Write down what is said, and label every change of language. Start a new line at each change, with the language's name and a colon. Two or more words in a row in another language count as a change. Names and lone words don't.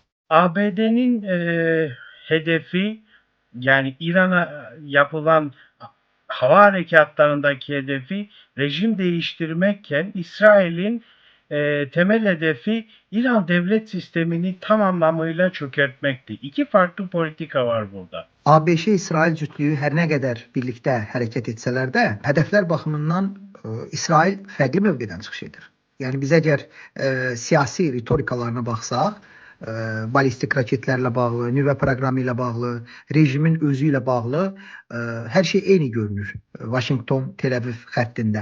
Turkish: ABD'nin hedefi yani İran'a yapılan hava harekatlarındaki hedefi rejim değiştirmekken İsrail'in temel hedefi İran devlet sistemini tam anlamıyla çökertmekti. İki farklı politika var burada.
Azerbaijani: ABŞ-İsrail cütlüyü hər nə qədər birlikdə hərəkət etsələr də, hədəflər baxımından İsrail fərqli mövqedən çıxış edir. Yəni biz əgər siyasi ritorikalarına baxsaq, ballistik raketlərlə bağlı, nüvə proqramı ilə bağlı, rejimin özü ilə bağlı hər şey eyni görünür Vaşinqton-Tel Aviv xəttində.